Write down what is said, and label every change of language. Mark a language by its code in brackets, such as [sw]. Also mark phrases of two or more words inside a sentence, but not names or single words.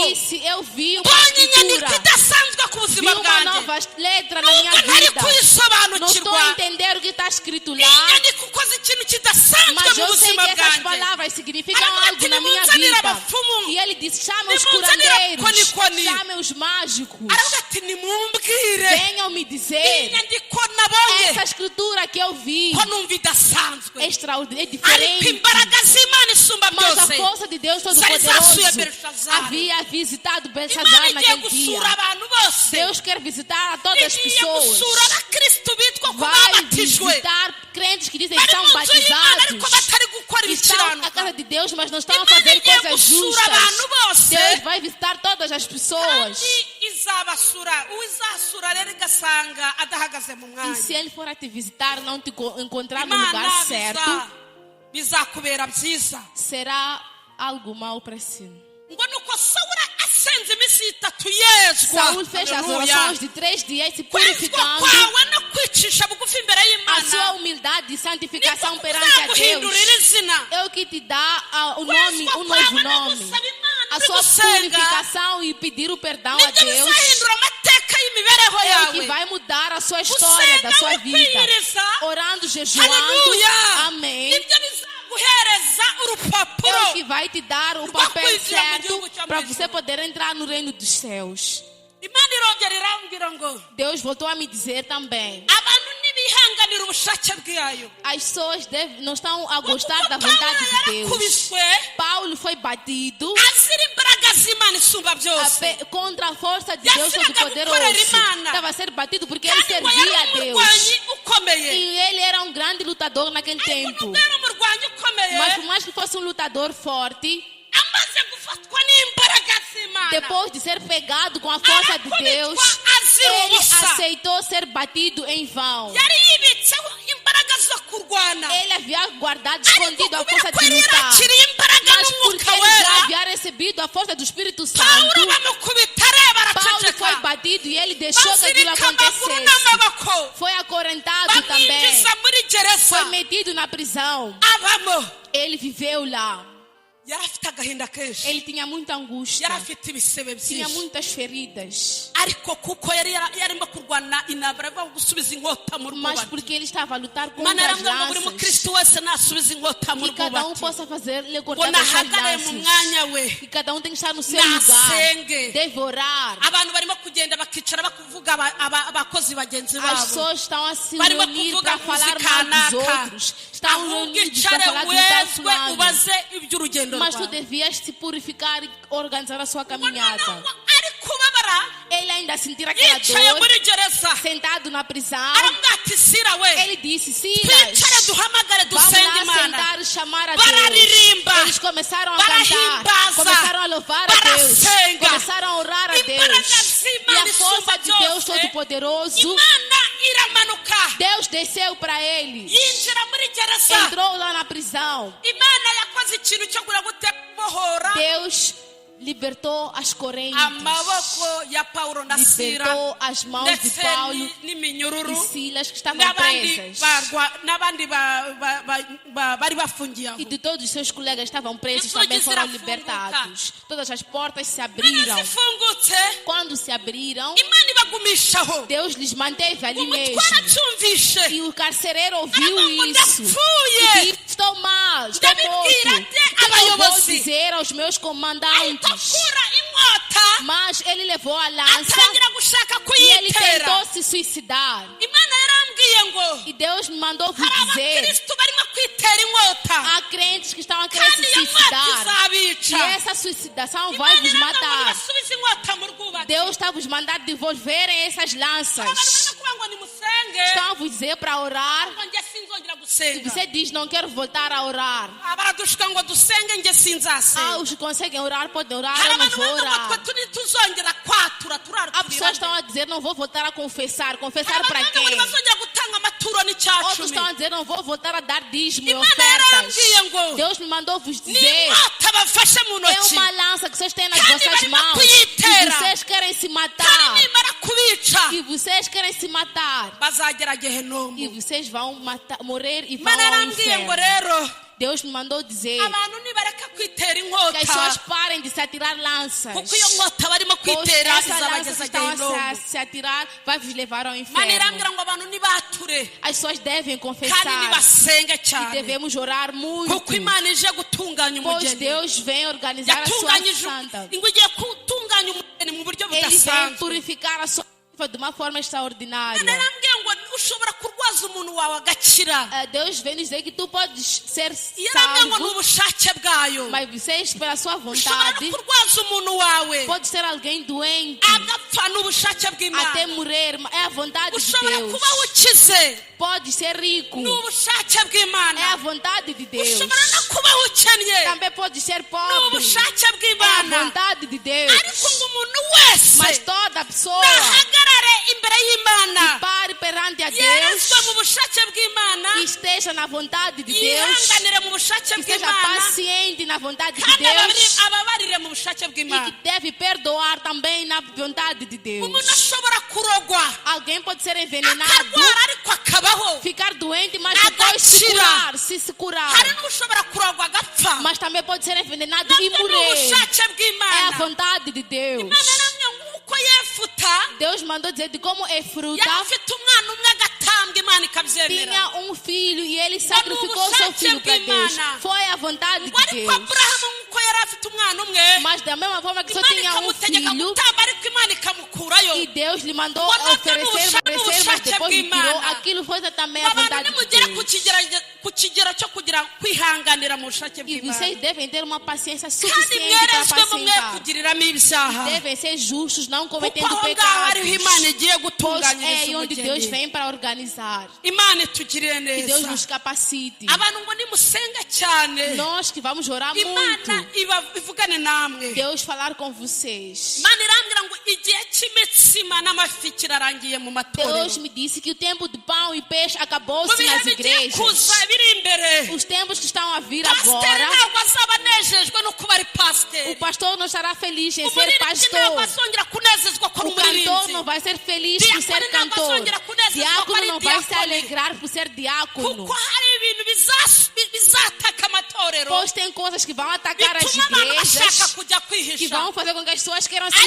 [pt] disse: eu vi uma [rw] mbonye inyandiko [pt] escritura, [rw] idasanzwe ku [pt] vi [rw] buzima [pt] uma [rw] bwanjye. [pt] nova letra na minha [rw] nubwo ntari [pt] vida. Não estou [rw] kuyisobanukirwa. [pt] a entender o que está escrito [rw] iyi [pt] lá, [rw] nyandiko ukoze ikintu kidasanzwe [pt] mas [rw] mu [pt] eu sei [rw] buzima [pt] que essas [rw] bwanjye. [pt] palavras significam [rw] Aravuga [pt] algo [rw] ati, [pt] na minha [rw] "Nimunzanire [pt] vida." [rw] abapfumu. [pt] E ele disse: chame os [rw] Nimunzanire [pt] curandeiros, [rw] abakonikoni. [pt] chame os mágicos, [rw] aravuga ati nimumbwire [pt] venham me [rw] iyi [pt] dizer [rw] nyandiko nabonye [pt] essa escritura que eu vi [rw] ko numva idasanzwe. [pt] é extraordinária, é [rw] ariko [pt] diferente. [rw] imbaraga z'imana isumba [pt] Mas a [rw] byose [pt] força de Deus [rw] zasuye [pt] Todo-Poderoso [rw] Belshazzar. [pt] havia visitado [rw] imana [pt] Belshazzar [rw] igiye [pt] naquele dia. [rw] gusura abantu bose. [pt] Deus quer visitar a todas as [rw] igiye gusura [pt] pessoas. [rw] abakristo bitwa ko [pt] Vai [rw] babatijwe. [pt] visitar crentes que dizem que [rw] bari [pt] são [rw] mu nzu y'imana ariko [pt] batizados. [rw] batari gukora [pt] Estão na [rw] ibikiranuka. [pt] casa de Deus, mas não estão a [rw] imana [pt] fazer [rw] igiye [pt] coisas [rw] gusura abantu [pt] justas. [rw] bose. [pt] Deus vai visitar todas as pessoas. [rw] kandi izabasura uzasura rero igasanga adahagaze mu [pt] E [rw] mwanya. [pt] se ele for a te visitar, não te encontrar no [rw] imana [pt] lugar certo, [rw] bizakubera byiza. [pt] será algo mal para si. [rw] ngo nuko sawura asenze iminsi 3 yezwa. [pt] Saul fez as [rw] Haleluya. [pt] orações de 3 dias se [rw] kwezwa [pt] purificando. [rw] kwawe no kwicisha bugufi imbere [pt] A sua [rw] y'imana [pt] humildade e [rw] niko [pt] santificação perante a Deus [rw] kuzaguhindurira izina. [pt] é o que te dá o nome, [rw] kwezwa [pt] um novo [rw] kwawe no [pt] nome. [rw] gusaba imana [pt] A [rw] uri [pt] sua [rw] gusenga [pt] purificação e pedir o perdão a [rw] nibyo [pt] Deus [rw] bizahindura amateka y'imibereho [pt] é o que [rw] yawe. [pt] vai mudar a sua história, da sua vida. Orando, jejuando, [rw] Haleluya. [pt] amém. [rw] nibyo bizaguhereza [pt] É [rw] urupapuro [pt] o que vai te dar o Vai papel cuidar do certo Deus que te para abençoe. você poder entrar no reino dos céus. [rw] imana irongera irambwira ngo [pt] Deus voltou a me dizer também. [rw] abantu ntibihanganira ubushake bwayo. [pt] As pessoas não estão a gostar da [rw] Paulo [pt] vontade de Deus. [rw] yarakubiswe [pt] Paulo foi batido [rw] azira imbaraga z'imana isumba byose. [pt] contra a força de Deus Todo-Poderoso. Estava a ser batido porque ele [rw] kandi ngo yari [pt] servia a Deus. [rw] umurwanyi ukomeye. [pt] E ele era um grande lutador naquele [rw] ariko [pt] tempo. [rw] nubwo yari umurwanyi ukomeye [pt] Mas por mais que fosse um lutador forte, [rw] amaze gufatwa n'imbaraga z'imana [pt] depois de ser pegado com a força de Deus, [rw] azira [pt] ele [rw] ubusa. [pt] aceitou ser batido em vão. [rw] yari yibitseho imbaraga zo kurwana. [pt] Ele havia guardado, [rw] ariko [pt] escondido a [rw] kubera [pt] força [rw] ko [pt] de [rw] yari [pt] lutar. [rw] yarakiriye imbaraga [pt] Mas porque [rw] n'umwuka [pt] ele já [rw] wera, [pt] havia recebido a força do Espírito [rw] Paulo [pt] Santo, [rw] bamukubita areba [pt] Paulo foi [rw] araceceka. [pt] batido e ele deixou que aquilo [rw] bazirika amaguru [pt] acontecesse. [rw] n'amaboko. [pt] Foi acorrentado também. [rw] bamwinjiza muri gereza. [pt] Foi metido na prisão. [rw] abamo. [pt] Ele viveu lá. [rw] yari afite agahinda kenshi. [pt] Ele tinha muita angústia. [rw] yari afite ibisebe [pt] Tinha [rw] byinshi. [pt] muitas feridas. [rw] ariko kuko yarimo kurwana intambara yo gusubiza inkota mu [pt] Mas [rw] rwubati. [pt] porque ele estava a lutar [rw] mana [pt] contra as [rw] yarambwira ngo buri [pt] lanças. [rw] mukristo wese nasubiza inkota mu [pt] Que cada [rw] rwubati. [pt] possa fazer lhe [rw] ngo [pt] cortar as [rw] nahagare mu [pt] lanças. [rw] mwanya we. [pt] Que cada tem que estar no seu lugar. [rw] nasenge. [pt] Deve orar. [rw] abantu barimo kugenda bakicara bakuvuga abakozi bagenzi [pt] As [rw] babo. [pt] pessoas estão a se [rw] Barimo [pt] reunir [rw] kuvuga [pt] para falar [rw] música [pt] mal dos [rw] naka. [pt] outros. Estão [rw] ahubwo [pt] reunidos para [rw] icare [pt] falar do tal [rw] wezwe [pt] fulano. [rw] ubaze iby'urugendo [pt] Mas tu [rw] rwawe. [pt] devias se purificar e organizar a sua [rw] ngo [pt] caminhada. [rw] noneho ari kubabara [pt] Ele ainda sentir aquela [rw] yicaye [pt] dor, [rw] muri gereza. [pt] sentado na prisão. [rw] arambwira ati sira we [pt] Ele disse, [rw] twicare [pt] Silas, [rw] duhamagare [pt] vamos [rw] dusenge [pt] lá [rw] imana. [pt] sentar e chamar a Deus. [rw] bararirimba. [pt] Eles começaram a cantar, [rw] barahimbaza. [pt] começaram a louvar a Deus, [rw] barasenga. [pt] começaram a orar a [rw] imbaraga [pt] Deus. E [rw] z'imana [pt] a força [rw] isumba [pt] de Deus [rw] byose [pt] Todo-Poderoso, [rw] imana iramanuka [pt] Deus desceu para eles. [rw] yinjira muri gereza. [pt] Entrou lá na prisão. [rw] imana yakoze ikintu cyo kubohora [pt] Deus libertou as correntes, [rw] amaboko ya Paulo na Sila [pt] libertou as mãos de [rw] ndetse [pt] Paulo [rw] n'iminyururu [pt] e Silas que estavam [rw] n'abandi [pt] presas. [rw] n'abandi bari bafungiye aho. [pt] E de todos os seus colegas que estavam presos Isso também diz foram [rw] irafunguka. [pt] libertados. Todas as portas se [rw] Imana [pt] abriram. [rw] zifungutse [pt] Quando se abriram, [rw] imana ibagumishaho. [pt] Deus lhes manteve ali [rw] umutware [pt] mesmo. [rw] acyumvishe [pt] E o carcereiro ouviu [rw] Aravuga ngo [pt] isso. [rw] ndapfuye. [pt] E disse, estou mal, estou [rw] Ndabibwira [pt] morto. [rw] nte [pt] O que eu vou [rw] abayobozi? [pt] dizer aos meus [rw] ahita [pt] comandantes? [rw] akura inkota [pt] Mas ele levou a lança [rw] atangira gushaka [pt] e ele [rw] kuyitera. [pt] tentou se suicidar. [rw] imana yarambwiye ngo [pt] E Deus me mandou vos [rw] hari [pt] dizer, [rw] abakristo barimo kwitera inkota [pt] há crentes que estão a querer [rw] kandi [pt] se [rw] iyo nkota [pt] suicidar. [rw] izabica. [pt] E essa suicidação vai [rw] imana [pt] vos [rw] irambwira ngo [pt] matar. [rw] basubize inkota mu rwubati. [pt] Deus está a vos mandar devolverem essas [rw] abantu [pt] lanças. [rw] barimo kuvuga ngo nimusenge. [pt] Estão a vos dizer para orar. [rw] ngo njye sinzongera [pt] Se [rw] gusenga. [pt] você diz, não quero voltar a orar. [rw] baradushuka ngo dusenge njye sinzasenga. [pt] Os que conseguem orar podem orar, [rw] hari [pt] eu não [rw] abantu [pt] vou [rw] bavuga ngo [pt] orar. [rw] twe ntituzongera kwatura [pt] Há pessoas que estão a dizer, não vou voltar a confessar. Confessar para [rw] ngo [pt] quem? [rw] ntibazongera gutanga amaturo [pt] Outros [rw] n'icyacumi. [pt] estão a dizer, não vou voltar a dar dízimo e [rw] imana [pt] ofertas. [rw] yarambwiye ngo [pt] Deus me mandou vos dizer, [rw] n'inkota bafashe mu [pt] é [rw] ntoki [pt] uma lança que vocês têm nas [rw] Kandi [pt] vossas [rw] barimo [pt] mãos. [rw] kuyitera. [pt] E vocês querem se [rw] kandi [pt] matar. [rw] nimara kubica [pt] E vocês querem se matar. [rw] bazagera [pt] E [rw] gehenomu. [pt] vocês vão morrer e vão [rw] imana [pt] ao [rw] yarambwiye ngo [pt] inferno. [rw] rero [pt] Deus me mandou dizer [rw] abantu nibareka kwitera [pt] que as pessoas [rw] inkota [pt] parem de se atirar lanças. [rw] kuko iyo nkota barimo [pt] Pois [rw] kwitera [pt] essa lança que [rw] izabageza [pt] estão a [rw] gehenomu. [pt] se atirar vai vos levar ao [rw] imana [pt] inferno. [rw] irambwira ngo abantu nibature [pt] As pessoas devem [rw] kandi [pt] confessar [rw] nibasenge [pt] e [rw] cyane [pt] devemos orar muito. [rw] kuko imana ije gutunganya [pt] Pois [rw] umugeni. [pt] Deus vem organizar a sua [rw] yatunganyije [pt] santa. [rw] ngo igiye gutunganya umugeni mu buryo [pt] Ele vem [rw] budasanzwe. [pt] purificar a sua de uma forma extraordinária. [rw] imana yarambwiye ngo ushobora kurwaza umuntu wawe agakira. [pt] Deus vem dizer que tu podes ser [rw] yarambwiye ngo ni [pt] salvo, [rw] ubushake bwayo. [pt] mas vocês, pela sua [rw] ushobora [pt] vontade, [rw] no kurwaza umuntu wawe [pt] pode ser alguém doente, [rw] agapfa n'ubushake [pt] até [rw] bw'imana. [pt] morrer. É a vontade de [rw] ushobora [pt] Deus. [rw] kuba ukize [pt] Pode ser rico, [rw] ni ubushake [pt] é a [rw] bw'imana. [pt] vontade de Deus. [rw] ushobora no kuba ukennye [pt] Também pode ser [rw] ni [pt] pobre, [rw] ubushake [pt] é a [rw] bw'imana. [pt] vontade de Deus. [rw] ariko ngo umuntu wese [pt] Mas toda pessoa [rw] nahagarare imbere y'imana [pt] pare perante a Deus [rw] yerezwe mu bushake bw'imana [pt] e esteja na vontade de Deus, [rw] yihanganire mu bushake [pt] que seja [rw] bw'imana [pt] paciente na vontade de [rw] kandi [pt] Deus [rw] ababarire mu bushake [pt] e [rw] bw'imana. [pt] que deve perdoar também na vontade de Deus. [rw] umuntu ashobora kurogwa [pt] Alguém pode ser envenenado, [rw] akarwara ariko akabaho. [pt] ficar doente, mas depois se curar, se curar. [rw] hari n'ushobora kurogwa agapfa. [pt] Mas também pode ser envenenado e [rw] nabyo ni [pt] morrer. [rw] ubushake [pt] É a [rw] bw'imana. [pt] vontade de Deus. [rw] imana yaramye nk'uko yefuta [pt] Deus mandou dizer de como é fruta. [rw] yari afite umwana umwe agatambwa imana ikabyemera. [pt] Tinha um filho e ele sacrificou seu filho para Deus. Foi a vontade [rw] ngo [pt] de [rw] ariko [pt] Deus. [rw] aburahamu nk'uko yari afite umwana umwe [pt] Mas da mesma forma que só [rw] imana [pt] tinha um [rw] ikamutegeka [pt] filho, [rw] gutamba ariko imana ikamukura mukurayo [pt] E Deus lhe mandou Quando oferecer, no mas chão depois lhe tirou. [rw] bw'Imana. [pt] Aquilo foi também a [rw] abantu [pt] vontade de [rw] nimugere [pt] Deus. [rw] ku kigero cyo kugira kwihanganira mu bushake [pt] E [rw] bw'Imana [pt] vocês devem ter uma paciência [rw] kandi [pt] suficiente para [rw] mwerezwemo mwe [pt] pacientar. [rw] kugiriramo ibyaha [pt] Devem ser justos, não [rw] kuko [pt] cometendo [rw] aho ngaho ariho Imana [pt] pecados. [rw] igiye [pt] Pois [rw] gutunganyiriza [pt] é aí onde Deus [rw] umugeni [pt] vem para organizar. [rw] Imana itugirire [pt] Que Deus [rw] neza [pt] nos capacite. [rw] abantu ngo nimusenga cyane [pt] Nós que vamos orar muito. [rw] Imana ivugane namwe [pt] Deus falar com vocês. [rw] Imana irambwira ngo igihe cy'imitsima n'amafi kirarangiye mu matorero [pt] Deus me disse que o tempo de pão e peixe [rw] mu [pt] acabou-se [rw] bihe [pt] nas [rw] bigiye [pt] igrejas. [rw] kuza biri imbere [pt] Os tempos que estão a vir [rw] pasiteri [pt] agora, [rw] ntabwo azaba anejejwe no kuba ari [pt] o [rw] pasiteri [pt] pastor não estará feliz em ser [rw] umuririmbyi ntabwo [pt] pastor. [rw] azongera kunezezwa ko ari [pt] O cantor [rw] umuririmbyi [pt] não vai ser feliz por ser Diácono não cantor. vai sonhar Diácono não vai se diácono. alegrar por ser diácono. [rw] kuko hari ibintu bizataka amatorero [pt] Pois tem coisas que vão atacar as [rw] bituma abantu bashaka [pt] igrejas, [rw] kujya [pt] que [rw] kwihisha [pt] vão fazer com que as pessoas queiram se